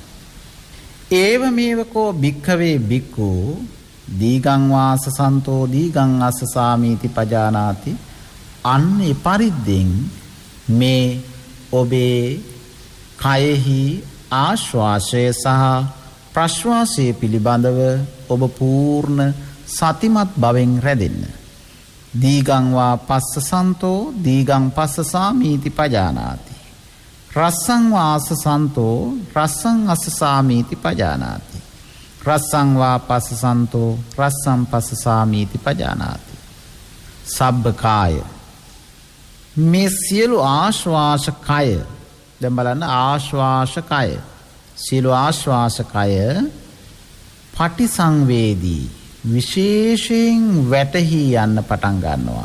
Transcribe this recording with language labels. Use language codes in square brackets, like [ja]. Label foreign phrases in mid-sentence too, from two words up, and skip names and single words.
[pi] ඒව මේවකෝ භික්ඛවේ භික්ඛු දීගං වාස සන්තෝ දීගං අස්සසාමීති පජානාති. [si] අන්න ඒ පරිද්දෙන් මේ ඔබේ කයෙහි ආශ්වාසය සහ ප්‍රශ්වාසය පිළිබඳව ඔබ පූර්ණ සතිමත් බවෙන් රැඳෙන්න. [pi] දීගං වා පස්ස සන්තෝ දීගං පස්සසාමීති පජානාති. රස්සං වාස සන්තෝ රස්සං අස්සසාමීති පජානාති. රස්සං වා පස්ස සන්තෝ රස්සං පස්සසාමීති පජානාති. [si] සබ්බකාය, මේ සියලු ආශ්වාස කය, දැන් බලන්න ආශ්වාස කය, සියලු ආශ්වාස කය පටිසංවේදී විශේෂයෙන් වැටහි යන්න පටන් ගන්නවා.